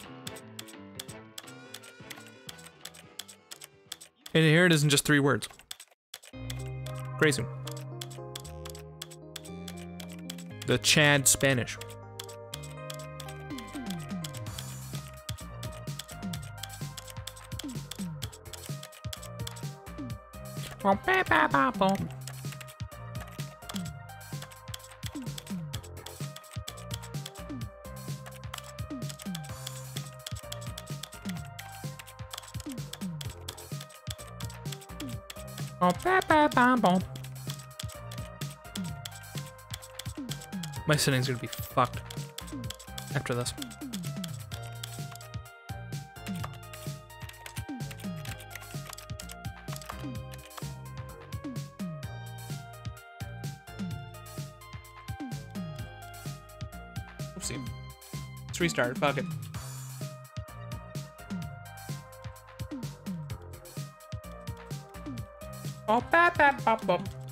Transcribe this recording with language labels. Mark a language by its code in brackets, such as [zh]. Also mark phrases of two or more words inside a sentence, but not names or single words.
[en] And here it is in just 3 words. Crazy. The Chad Spanish. Oh, ba ba ba boom. Oh, ba ba ba boom. My sitting's gonna be fucked after this. Oopsie. Let's restart. Fuck it. Oh, ba ba ba boom.